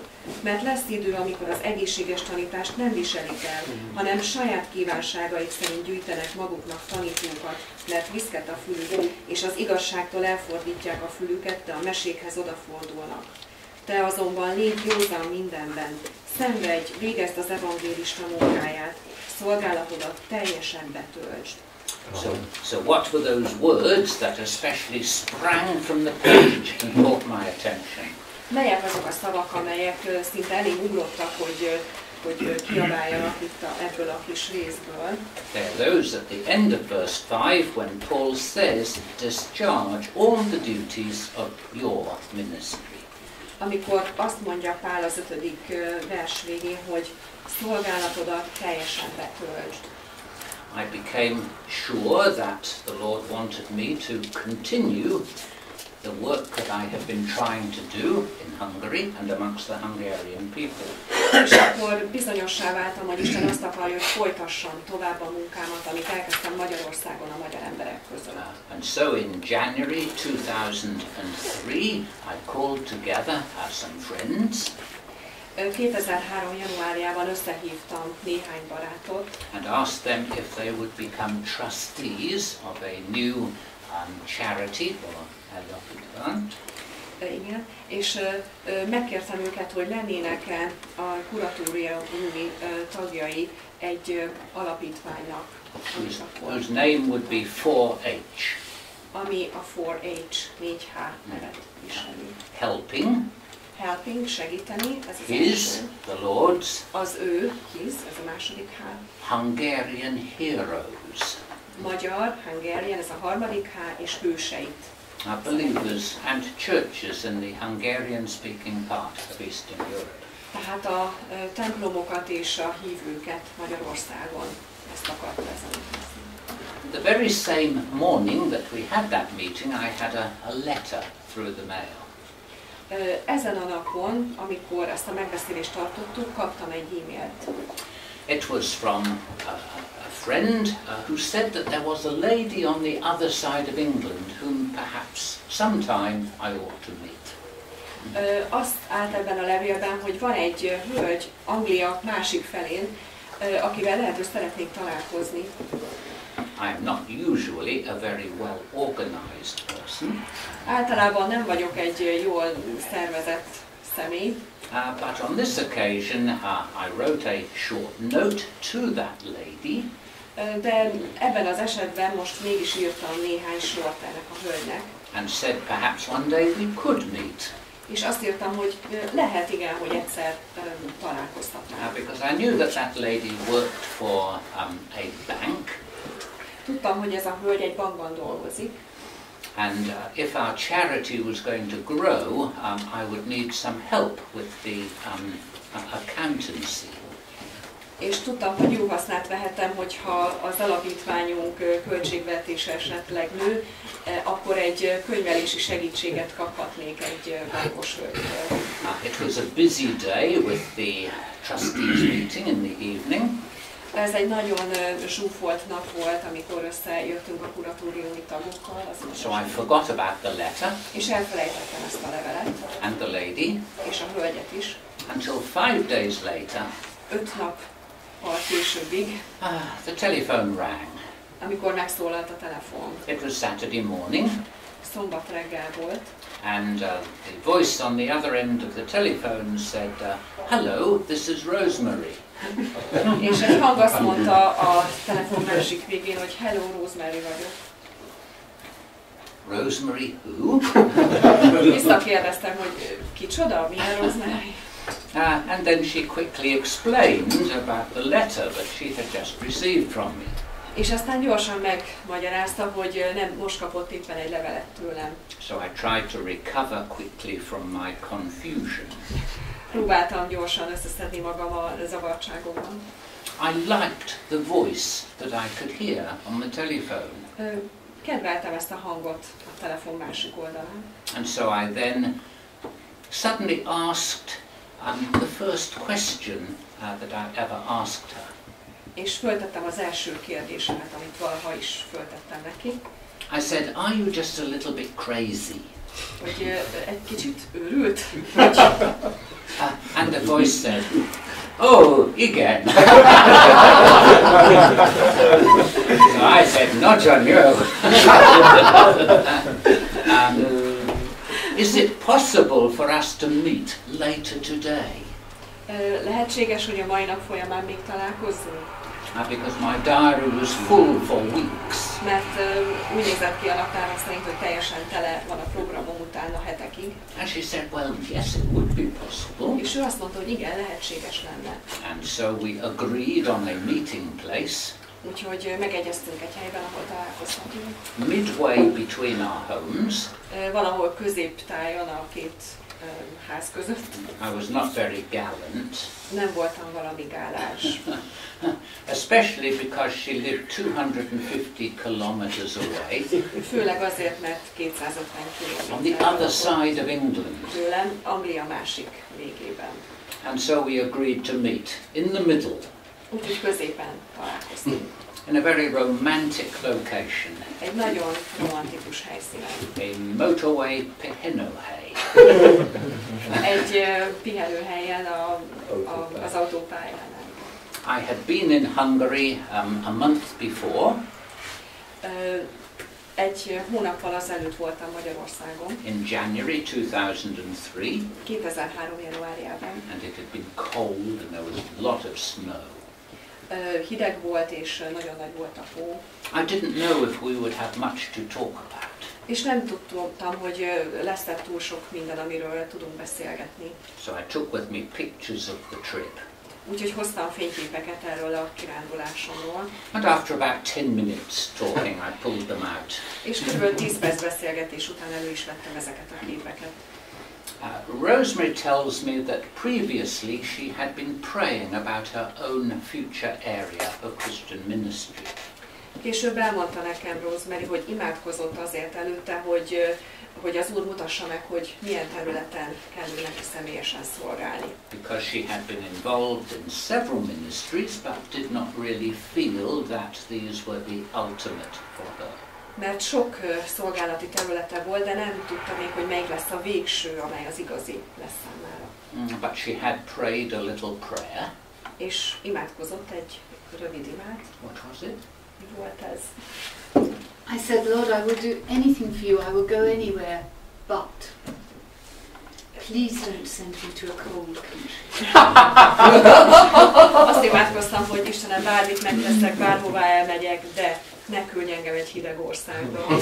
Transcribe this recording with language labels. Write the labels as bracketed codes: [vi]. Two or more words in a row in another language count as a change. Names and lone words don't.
[hu] Mert lesz idő, amikor az egészséges tanítást nem viselik el, hanem saját kívánságaik szerint gyűjtenek maguknak tanítókat, mert viszket a fülük, és az igazságtól elfordítják a fülüket, de a mesékhez odafordulnak. Te azonban légy józan mindenben, szenvedj, végezd az evangélista munkáját, szolgálatodat teljesen betöltsd. [en] So what were those words that especially sprang from the page and caught my attention? [hu] Melyek azok a szavak, amelyek szinte elég ugrottak, hogy kiabáljanak itt ebből a kis részből? [en] They're those at the end of verse 5 when Paul says, discharge all the duties of your ministry. [hu] Amikor azt mondja Pál az 5. vers végén, hogy szolgálatodat teljesen betöltsd. [en] I became sure that the Lord wanted me to continue the work that I have been trying to do in Hungary and amongst the Hungarian people. [hu] És akkor bizonyossá váltam, hogy Isten azt akarja, hogy folytassam tovább a munkámat, amit elkezdtem Magyarországon a magyar emberek között. [en] And so in January 2003, I called together some friends. [hu] 2003. januárjában összehívtam néhány barátot, [en] and asked them if they would become trustees of a new charity or alapítvány. [hu] Igen, és megkértem őket, hogy lennének-e a kuratóriumi tagjai egy alapítványnak, [en] whose name would be 4H. [hu] Ami a 4H, 4H nevet viseli. [en] Helping, [hu] segíteni, ez az [en] his, [hu] első. [en] the Lord's, [hu] az ő, his, ez a második H. [en] Hungarian heroes. [hu] Magyar, Hungarian, ez a harmadik H, és hőseit. [en] Believers and churches in the Hungarian-speaking part of Eastern Europe. [hu] Tehát a templomokat és a hívőket Magyarországon, ezt akarta ezen. [en] The very same morning that we had that meeting, I had a letter through the mail. [hu] Ezen a napon, amikor ezt a megbeszélést tartottuk, kaptam egy e-mailt. [en] It was from a friend who said that there was a lady on the other side of England whom perhaps sometime I ought to meet. [hu] Azt állt ebben a levélben, hogy van egy hölgy Anglia másik felén, akivel lehet, hogy szeretnék találkozni. [en] I am not usually a very well organized person. [hu] Általában nem vagyok egy jól szervezett személy. [en] But on this occasion, I wrote a short note to that lady. [hu] De ebben az esetben most mégis írtam néhány sort ennek a hölgynek. [en] And said perhaps one day we could meet. [hu] És azt írtam, hogy lehet igen, hogy egyszer találkozhatnánk. [en] Because I knew that that lady worked for a bank. [hu] Tudtam, hogy ez a hölgy egy bankban dolgozik. [en] And if our charity was going to grow, I would need some help with the accountancy. [hu] És tudtam, hogy jó hasznát vehetem, hogyha az alapítványunk költségvetése esetleg nő, akkor egy könyvelési segítséget kaphatnék egy bankos hölgytől. [en] It was a busy day with the trustees meeting in the evening. [hu] Ez egy nagyon zsúfolt nap volt, amikor összejöttünk a kuratóriumi tagokkal. [en] So I forgot about the letter. [hu] És elfelejtettem ezt a levelet. [en] And the lady. [hu] És a hölgyet is. [en] Until 5 days later. [hu] 5 nappal későbbig. [en] The telephone rang. [hu] Amikor megszólalt a telefon. [en] It was Saturday morning. [hu] Szombat reggel volt. [en] And the voice on the other end of the telephone said, "Hello, this is Rosemary." [hu] És egy hang azt mondta a telefon másik végén, hogy hello, Rosemary vagyok. [en] Rosemary who? [hu] Visszakérdeztem, hogy kicsoda, milyen Rosemary? [en] And then she quickly explained about the letter that she had just received from me. [hu] És aztán gyorsan megmagyarázta, hogy nem most kapott éppen egy levelet tőlem. [en] So I tried to recover quickly from my confusion. [hu] Próbáltam gyorsan összeszedni magam a zavartságomban. [en] I liked the voice that I could hear on the telephone. [hu] Kedveltem ezt a hangot a telefon másik oldalán. [en] And so I then suddenly asked the first question that I ever asked her. [hu] És föltettem az első kérdésemet, amit valaha is föltettem neki. [en] I said, "Are you just a little bit crazy?" [hu] Hogy egy kicsit őrült. [en] And the voice said, "Oh, igen." So I said, "Not on you." Is it possible for us to meet later today? [hu] Lehetséges, hogy a mai nap folyamán még találkozzunk? [en] Because my diary was full for weeks. [hu] Mert úgy nézett ki a naptáram szerint, hogy teljesen tele van a programom utána hetekig. [en] And she said, "Well, yes, it would be possible." [hu] És ő azt mondta, hogy igen, lehetséges lenne. [en] And so we agreed on a meeting place. [hu] Úgyhogy megegyeztünk egy helyben, ahol találkozhatunk. [en] Midway between our homes. [hu] Valahol középtájon a két ház között. [en] I was not very gallant. [hu] Nem voltam valami gálás. [en] Especially because she lived 250 kilometers away. [hu] Főleg azért, mert 250 kilométer. [en] On the other side of England. [hu] Tőlem, Anglia másik végében. [en] And so we agreed to meet in the middle. [hu] Úgyhogy középen találkoztunk. [en] In a very romantic location. [hu] Egy nagyon romantikus helyszínen. [en] A motorway pihenőhely. [hu] Egy pihenőhelyen az autópályán. [en] I had been in Hungary a month before. [hu] Egy hónappal azelőtt voltam Magyarországon. [en] In January 2003. [hu] 2003 januárjában. [en] And it had been cold and there was a lot of snow. [hu] Hideg volt és nagyon nagy volt a hó. [en] I didn't know if we would have much to talk about. [hu] És nem tudtam, hogy lesz-e túl sok minden, amiről tudunk beszélgetni. [en] So I took with me pictures of the trip. [hu] Úgyhogy hoztam fényképeket erről a kirándulásomról. [en] And after about 10 minutes talking, I pulled them out. [hu] És kb. 10 perc beszélgetés után elő is vettem ezeket a képeket. [en] Rosemary tells me that previously she had been praying about her own future area of Christian ministry. [hu] Később elmondta nekem Rosemary, hogy imádkozott azért előtte, hogy az Úr mutassa meg, hogy milyen területen kell neki személyesen szolgálni. [en] Because she had been involved in several ministries, but did not really feel that these were the ultimate for her. [hu] Mert sok szolgálati területe volt, de nem tudta még, hogy melyik lesz a végső, amely az igazi lesz számára. [en] But she had prayed a little prayer. [hu] És imádkozott egy rövid imát. [en] What was it? [hu] Mi volt ez? [en] I said, Lord, I will do anything for you. I will go anywhere, but. Please don't send me to a cold country. [hu] Azt imádkoztam, hogy Istenem, bármit megteszek, bárhová elmegyek, de ne küldj engem egy hideg országba.